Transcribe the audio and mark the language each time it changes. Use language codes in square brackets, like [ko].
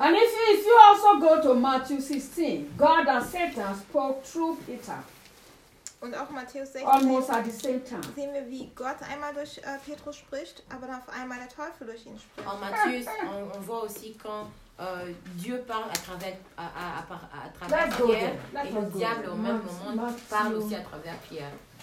[en] And if you also go to Matthew 16, God and Satan spoke through Peter. [de] Und auch Matthäus 16 [en] almost at the same time. [de] Sehen wir, wie Gott einmal durch Petrus spricht, aber dann auf einmal der Teufel durch ihn spricht. [fr] En Matthäus, on voit aussi quand Dieu parle à travers [en] Let's [fr] Pierre, et le diable au même moment parle aussi à travers Pierre.